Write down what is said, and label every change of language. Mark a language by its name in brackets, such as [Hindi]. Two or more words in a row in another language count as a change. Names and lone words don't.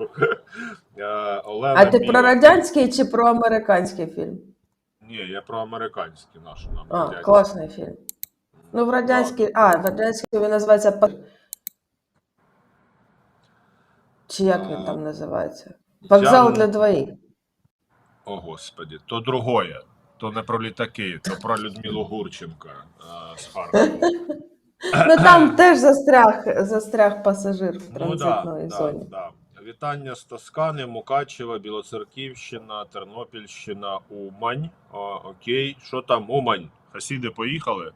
[Ukrainian] А ти про радянський чи про американський фільм? Ні, я про американський наш. Класний фільм. В радянський він називається... Чи як він там називається? «Вокзал для двоїх». О, Господи, [Russian] то другое. [Ukrainian] То не про літаки, то про Людмилу Гурченко з Харкова. Там теж застряг пасажир в транзитній зоні. Да. Вітання з Тоскани, Мукачева, Білоцерківщина, Тернопільщина, Умань. Окей, що там Умань? Хасіди поїхали?